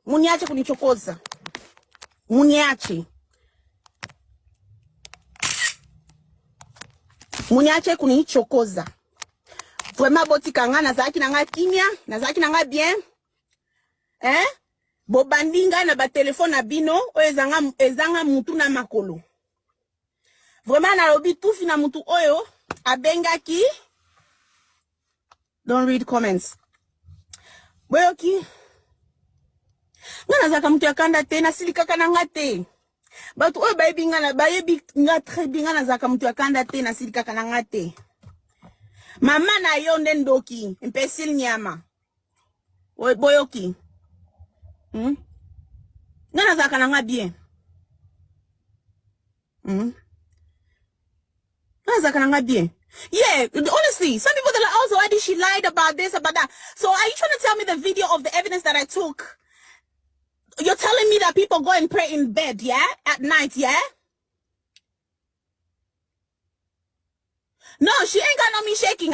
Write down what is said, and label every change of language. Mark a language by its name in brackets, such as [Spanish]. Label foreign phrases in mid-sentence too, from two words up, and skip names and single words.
[Swahili] Muniache kunichokoza. [Lingala] Vraiment botika nga nazaki na nga kimia, nazaki na nga bien. Bobandinga na ba téléphone na bino oyo ezanga mutu na makolo. Vraiment na lobi tufi na mutu oyo abengaki. [English] Don't read comments. [Lingala] Boyoki. Ngana zaka mutu yakanda te na silika kana ngate. Batu oyo bayebi nga très bien ngana zaka mutu yakanda te na silika kana ngate. Mama na yo ndendoki, imbécile nyama. Boyoki. Ngana zaka na nga bien. Ngana zaka na nga bien. [English] Yeah, honestly, some people are like, oh, Zawadi, she lied about this, about that. So are you trying to tell me the video of the evidence that I took? You're telling me that people go and pray in bed, yeah? At night, yeah? No, she ain't got no me shaking.